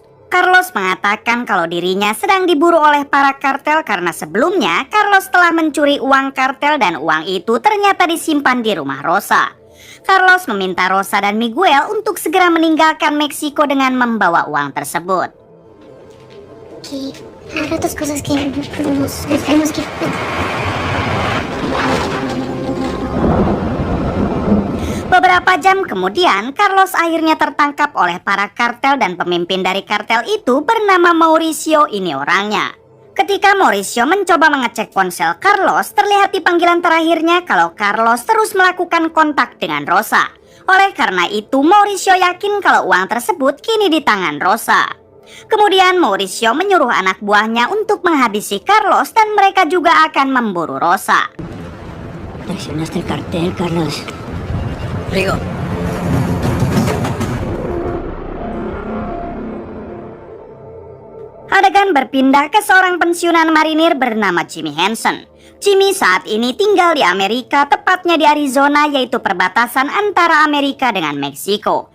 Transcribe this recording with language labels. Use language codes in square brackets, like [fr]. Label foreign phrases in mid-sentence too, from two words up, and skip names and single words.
[id] Carlos mengatakan kalau dirinya sedang diburu oleh para kartel karena sebelumnya Carlos telah mencuri uang kartel dan uang itu ternyata disimpan di rumah Rosa. Carlos meminta Rosa dan Miguel untuk segera meninggalkan Meksiko dengan membawa uang tersebut. [es] Que haga otras cosas que tenemos que... [id] Beberapa jam kemudian, Carlos akhirnya tertangkap oleh para kartel dan pemimpin dari kartel itu bernama Mauricio ini orangnya. Ketika Mauricio mencoba mengecek ponsel Carlos, terlihat di panggilan terakhirnya kalau Carlos terus melakukan kontak dengan Rosa. Oleh karena itu, Mauricio yakin kalau uang tersebut kini di tangan Rosa. Kemudian Mauricio menyuruh anak buahnya untuk menghabisi Carlos dan mereka juga akan memburu Rosa. [es] Traicionaste el cartel, Carlos. Rigo. [id] Adegan berpindah ke seorang pensiunan marinir bernama Jimmy Hansen. Jimmy saat ini tinggal di Amerika, tepatnya di Arizona, yaitu perbatasan antara Amerika dengan Meksiko.